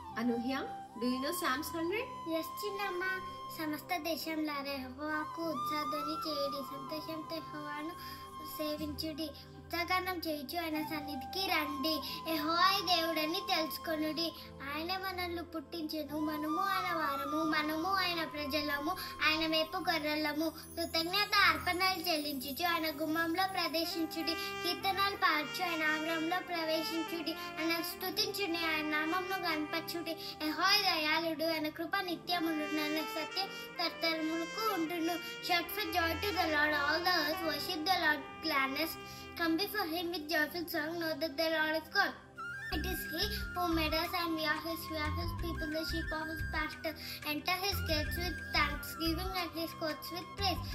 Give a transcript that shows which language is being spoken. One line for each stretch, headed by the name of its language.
English: Anuhya, do you know Psalms 100?
Telugu: Yes చిన్నమ్మ. సమస్త దేశంలారా యెహోవాకు ఉత్సాహధ్వని చేయుడి, సంతోషంతో యెహోవాను సేవించుడి, ఉత్సాహగానం చేయుచు ఆయన సన్నిధికి రండి. యెహోవా దేవుడని తెలుసుకొనుడి. ఆయన మనల్ని పుట్టించెను, మనము ఆయన వారము, మనము ఆయన ప్రజలము, ఆయన వైపు గొర్రెలము. కృతజ్ఞత అర్పణలు చెల్లించుచు ఆయన గుమ్మంలో ప్రవేశించుడి, కీర్తనలు పాడుచు ఆయన ఆవరణంలో ప్రవేశించుడి, ఆయన స్తుతించుడి, ఆయన నామమును కనపరచుడి. యెహోవా దయాళుడు, ఆయన కృప నిత్యమును, ఆయన సత్యం తరతరములకు ఉండును.
English: Shout for joy to the Lord, all the earth, worship the Lord with gladness. Come before him with joyful song, know that the Lord is God. It is he who made us and we are his people, the sheep of his pasture. Enter his gates with thanksgiving and his courts with praise.